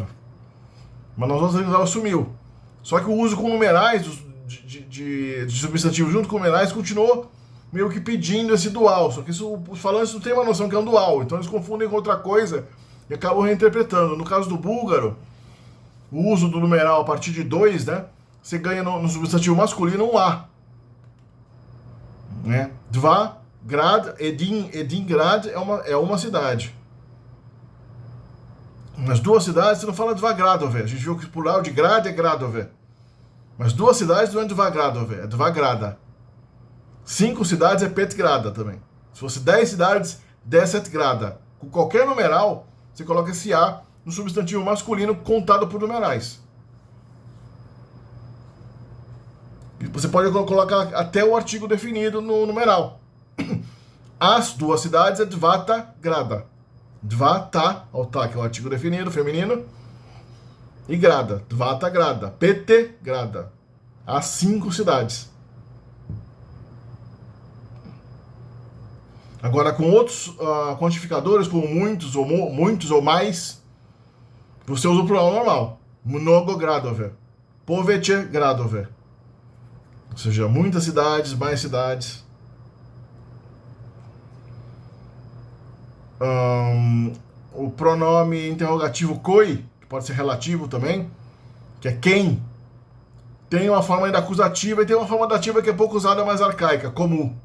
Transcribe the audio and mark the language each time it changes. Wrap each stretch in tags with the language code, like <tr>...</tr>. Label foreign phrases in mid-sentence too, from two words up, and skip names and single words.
<pt>Mas nas outras línguas sumiu. Só que o uso com numerais de substantivos junto com numerais continuou meio que pedindo esse dual. Só que os falantes não têm uma noção que é um dual. Então eles confundem com outra coisa e acabam reinterpretando. No caso do búlgaro, o uso do numeral a partir de 2, né? Você ganha no substantivo masculino um A. Né?</pt> <bg>Два, град, Единград</bg> <pt>é uma cidade. Nas duas cidades você não fala</pt> <bg>Два градове.</bg> <pt>A gente viu que o plural de grad é gradove. Mas duas cidades não é</pt> <bg>Два градове,</bg> <pt>é</pt> <bg>Два града.</bg> <pt>5 cidades é Petgrada também. Se fosse 10 cidades, 10 grada. Com qualquer numeral, você coloca esse A no substantivo masculino contado por numerais. Você pode colocar até o artigo definido no numeral. As duas cidades é</pt> <bg>Двата града.</bg> <pt>Dvata, que é o artigo definido, feminino.</pt> <bg>E града, Двата града. Пет града.</bg> <pt>As 5 cidades. Agora, com outros quantificadores, como muitos ou mais, você usa o plural normal.</pt> <bg>Много градове. Повече градове.</bg> <pt>Ou seja, muitas cidades, mais cidades. O pronome interrogativo koi, que pode ser relativo também, que é quem, tem uma forma ainda acusativa e tem uma forma dativa que é pouco usada, mais arcaica, como.</pt>